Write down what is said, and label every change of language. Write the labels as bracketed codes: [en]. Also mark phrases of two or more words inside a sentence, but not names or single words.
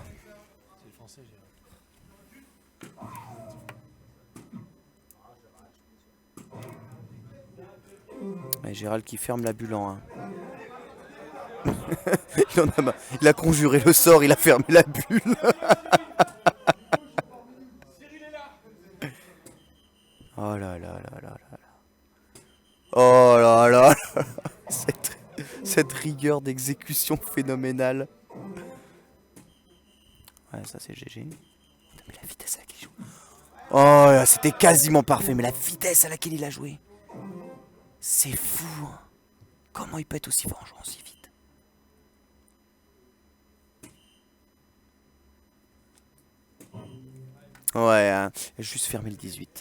[fr] C'est le français, Et Gérald qui ferme la bulle en 1. Il a conjuré le sort, il a fermé la bulle. Oh là là là là là. Oh là là là. Cette rigueur d'exécution phénoménale. Ouais, ça c'est GG. Mais la vitesse à laquelle il joue. Oh là, c'était quasiment parfait, mais la vitesse à laquelle il a joué. C'est fou. Hein. Comment il peut être aussi fort en jouant aussi vite? Ouais, hein, juste fermer le 18.